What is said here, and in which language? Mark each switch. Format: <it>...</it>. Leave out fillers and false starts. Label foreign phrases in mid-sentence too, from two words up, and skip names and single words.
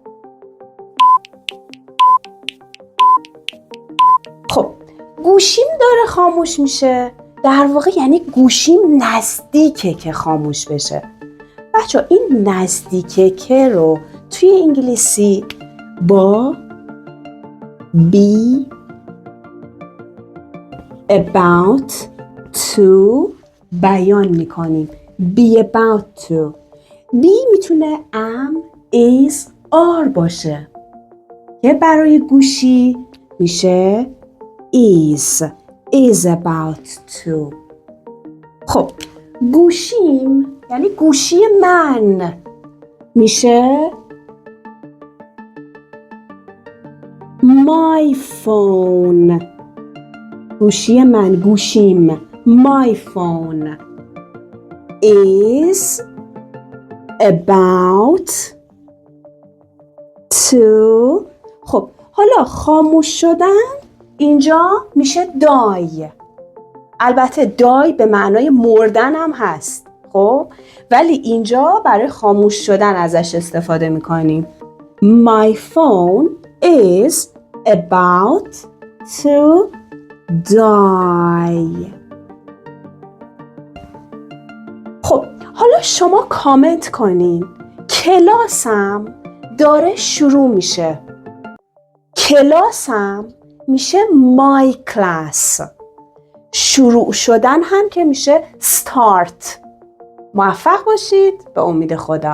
<fa>خب گوشیم داره خاموش میشه در واقع یعنی گوشیم نزدیکه که خاموش بشه. بچه این نزدیکه که رو توی انگلیسی با</fa> <en>be about to</en> <fa>بیان میکنیم.</fa> <en>be about to. be میتونه am, is, are</en> <fa>باشه که برای گوشی میشه</fa> <en>is about to.</en> <fa>خب گوشیم یعنی گوشی من میشه</fa> <en>my phone.</en> <fa>گوشی من، گوشیم</fa> <en>my phone is about to.</en> <fa>خب حالا خاموش شدن اینجا میشه die. البته die به معنای مردن هم هست خب، ولی اینجا برای خاموش شدن ازش استفاده میکنیم.</fa> <en>My phone is about to die.</en> <fa>خب حالا شما کامنت کنین کلاسم داره شروع میشه. کلاسم میشه</fa> <en>my class.</en> <fa>شروع شدن هم که میشه start. موفق باشید. به امید خدا.</fa>